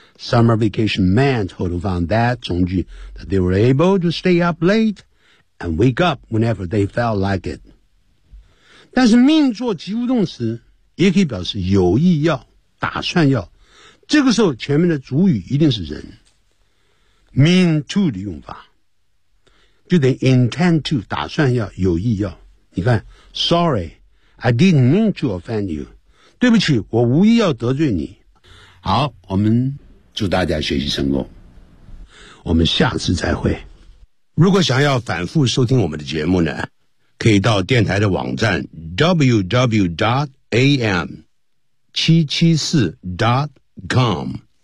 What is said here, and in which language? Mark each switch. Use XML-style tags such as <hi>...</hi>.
<en>Summer vacation meant</en> <zh>后头放</zh> <en>that</en> <zh>从句</zh> <en>，that they were able to stay up late and wake up whenever they felt like it。</en> <zh>但是 mean 做及物动词，也可以表示有意要、打算要。这个时候前面的主语一定是人。 mean to 的用法，就等于 intend to， 打算要、有意要。你看</zh> <en>，Sorry, I didn't mean to offend you。</en> <zh>对不起，我无意要得罪你。好，我们祝大家学习成功。我们下次再会。如果想要反复收听我们的节目呢，可以到电台的网站 www.am774.com。</zh>